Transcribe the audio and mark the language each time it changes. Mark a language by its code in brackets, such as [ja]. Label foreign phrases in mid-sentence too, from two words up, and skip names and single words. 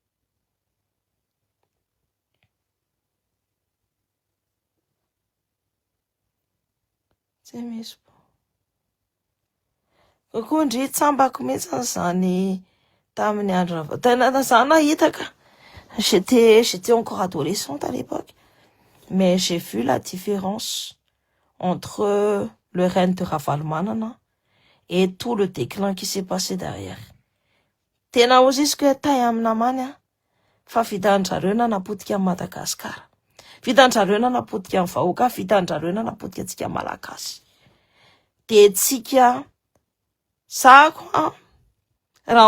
[mg] tsy misy kokoa ndry tsambako mihitsy zany tamin'ny andro tena zany nahitaka [fr] j'étais encore adolescente à l'époque mais j'ai vu la différence entre le règne de Ravalomanana et tout le déclin qui s'est passé derrière [mg] tena ozisiko hoe tay amina many fa vitan-jareo nanapotika Madagasikara vitan-jareo nanapotika amin'ny vahoaka vitan-jareo nanapotika antsika malagasy de tsika sako raha